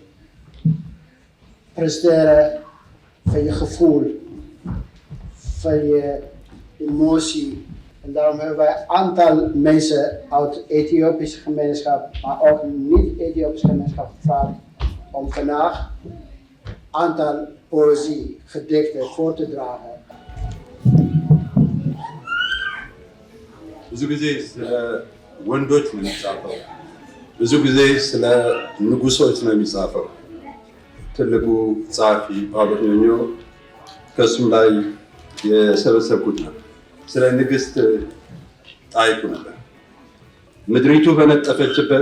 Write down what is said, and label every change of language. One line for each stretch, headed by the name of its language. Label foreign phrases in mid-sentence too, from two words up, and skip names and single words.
Dutch: presteren, van je gevoel, van je emotie. En daarom hebben wij een aantal mensen uit de Ethiopische gemeenschap, maar ook niet-Ethiopische gemeenschap gevraagd om vandaag een aantal poëzie, gedichten voor te dragen.
Amharic: ብዙ ጊዜ ስለ ወንዶች ነው የሚጻፈው። ብዙ ጊዜ ስለ ንጉሶች ነው የሚጻፈው። ትልቁ ጸሐፊ ጳውሎስ ኞኞ ከእሱም ላይ የሰበሰብኩት ነው። ስለ ንግሥት ጣይቱ ነበር። ምድሪቱ በነጠፈችበት፣